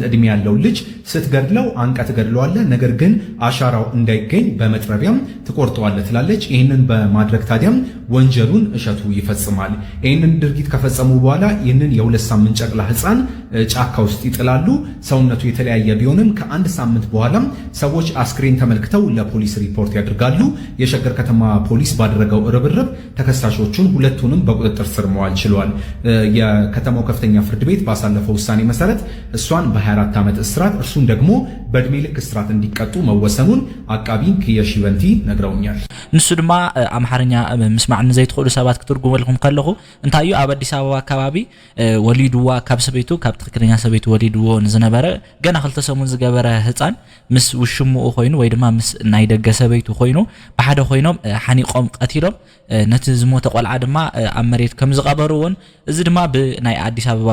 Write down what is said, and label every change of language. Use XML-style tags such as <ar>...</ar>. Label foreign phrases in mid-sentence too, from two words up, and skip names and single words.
<am>እድሜ ያለው ልጅ ስትገድለው አንቀ ትገድለዋለህ፣ ነገር ግን አሻራው እንዳይገኝ በመጥረቢያም ትቆርጠዋለህ ትላለች። ይህንን በማድረግ ታዲያም ወንጀሉን እሸቱ ይፈጽማል። ይህንን ድርጊት ከፈጸሙ በኋላ ይህንን የ2 ሳምንት ጨቅላ ህፃን ጫካ ውስጥ ይጥላሉ። ሰውነቱ የተለያየ ቢሆንም ከ1 ሳምንት በኋላም ሰዎች አስክሬን ተመልክተው ለፖሊስ ሪፖርት ያደርጋሉ። የሸገር ከተማ ፖሊስ ባደረገው ርብርብ ተከሳሾቹን ሁለቱንም በቁጥጥር ስር መዋል ችሏል። የከተማው ከፍተኛ ፍርድ ቤት ባሳለፈው ውሳኔ መሰረት እሷን በ24 ዓመት እስራት እርሱን ደግሞ በእድሜ ልክ እስራት እንዲቀጡ መወሰኑን አቃቢ ክየሺበንቲ ነግረውኛል።</am> <ti>ንሱ ድማ አምሓርኛ ምስማዕ ንዘይትኽእሉ ሰባት ክትርጉመልኩም ከለኹ እንታይ እዩ ኣብ አዲስ አበባ አካባቢ ወሊድዋ ካብ ሰበይቱ ካብ ትክክለኛ ሰበይቱ ወሊድዎ ንዝነበረ ገና 2 ሰሙን ዝገበረ ህፃን ምስ ውሽሙኡ ኮይኑ ወይ ድማ ምስ ናይ ደገ ሰበይቱ ኮይኑ ብሓደ ኮይኖም ሓኒቆም ቀቲሎም ነቲ ዝሞተ ቆልዓ ድማ ኣብ መሬት ከም ዝቀበሩውን እዚ ድማ ብናይ አዲስ አበባ</ti>